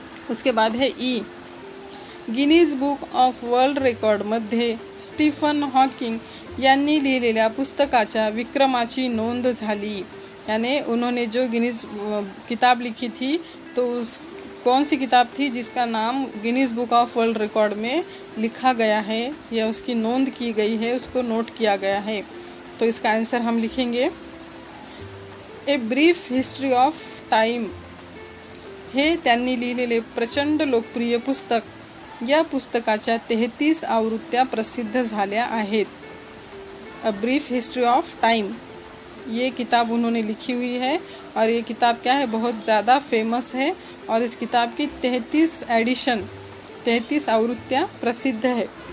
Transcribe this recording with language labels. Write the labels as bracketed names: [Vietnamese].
[Hindi] उसके बाद है ई, [Marathi] Guinness book of world रेकॉर्डमध्ये स्टीफन हॉकिंग यांनी लिहिलेल्या पुस्तकाच्या विक्रमाची नोंद झाली, [Hindi] यानी उन्होंने जो गिनीज किताब लिखी थी तो उस कौन सी किताब थी जिसका नाम Guinness book of world record में लिखा गया है या उसकी नोंद की गई है, उसको नोट किया गया है। तो इसका आंसर हम लिखेंगे [Marathi] a brief history of time, हे त्यांनी लिहिलेले प्रचंड लोकप्रिय पुस्तक, या पुस्तकाच्या 33 आवृत्त्या प्रसिद्ध झाल्या आहेत। [Hindi] A brief history of time, ये किताब उन्होंने लिखी हुई है और ये किताब क्या है, बहुत ज़्यादा फेमस है और इस किताब की 33 एडिशन, 33 आवृत्तियाँ प्रसिद्ध है।